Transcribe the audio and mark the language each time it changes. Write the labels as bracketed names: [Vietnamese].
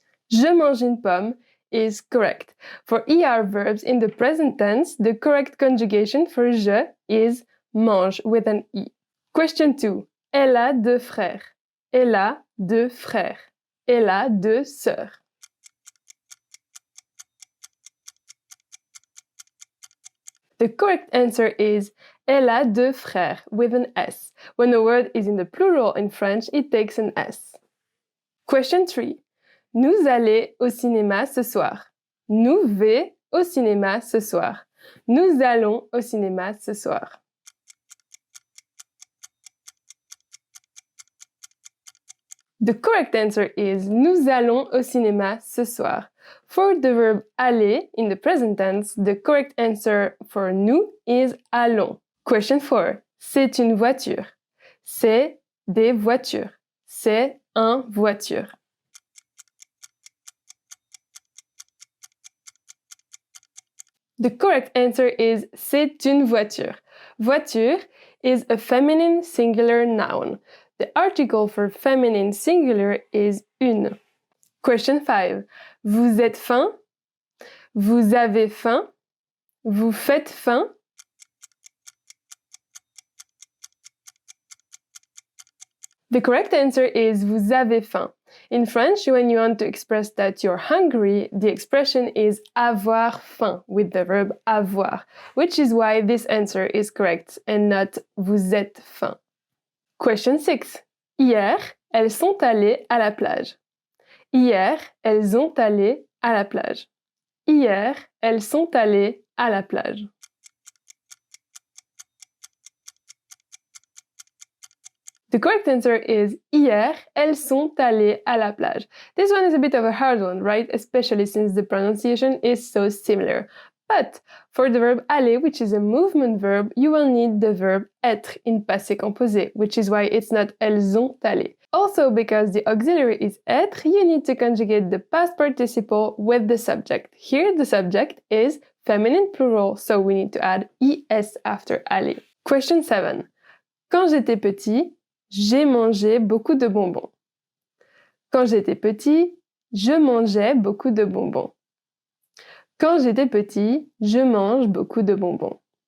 [French] Je mange une pomme [English] is correct. For ER verbs in the present tense, the correct conjugation for je is mange with an E. [French] Question 2. Elle a 2 frères. Elle a 2 frères. Elle a 2 sœurs. [English] The correct answer is [French] elle a 2 frères [English] with an S. When a word is in the plural in French, it takes an S. Question 3. [French] Nous allons au cinéma ce soir. Nous vais au cinéma ce soir. Nous allons au cinéma ce soir. [English] The correct answer is [French] nous allons au cinéma ce soir. [English] For the verb aller in the present tense, the correct answer for nous is allons. [French] Question 4. C'est une voiture. C'est des voitures. C'est un voiture. [English] The correct answer is [French] c'est une voiture. [English] Voiture is a feminine singular noun. The article for feminine singular is une. [French] Question 5. Vous êtes faim? Vous avez faim? Vous faites faim? [English] The correct answer is [French] vous avez faim. [English] In French, when you want to express that you're hungry, the expression is avoir faim with the verb avoir, which is why this answer is correct and not [French] vous êtes faim. [English] Question 6. [French] Hier, elles sont allées à la plage. Hier, elles ont allé à la plage. Hier, elles sont allées à la plage. [English] The correct answer is [French] hier, elles sont allées à la plage. [English] This one is a bit of a hard one, right? Especially since the pronunciation is so similar. But for the verb aller, which is a movement verb, you will need the verb être in passé composé, which is why it's not [French] elles ont allé. [English] Also, because the auxiliary is être, you need to conjugate the past participle with the subject. Here, the subject is feminine plural, so we need to add es after aller. Question 7. [French] Quand j'étais petit, j'ai mangé beaucoup de bonbons. Quand j'étais petit, je mangeais beaucoup de bonbons. Quand j'étais petit, je mange beaucoup de bonbons.